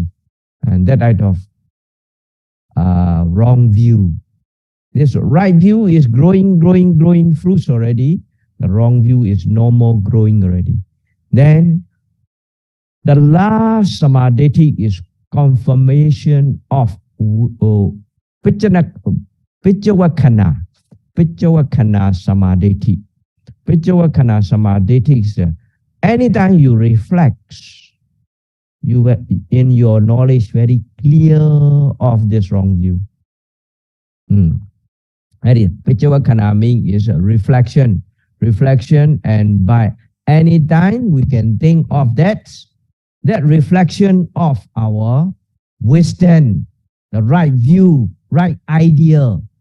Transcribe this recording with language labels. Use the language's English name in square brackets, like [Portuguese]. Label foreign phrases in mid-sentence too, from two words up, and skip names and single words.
[English] And that kind of wrong view. This right view is growing fruits already. The wrong view is no more growing already. Then the last samadhi is confirmation of [Pali] Pichavakkhana samadhi. Pichavakkhana samadhi [English] is anytime you reflect, you were in your knowledge very clear of this wrong view. Pichavakkhana means is a reflection, and by any time we can think of that reflection of our wisdom, the right view, right idea.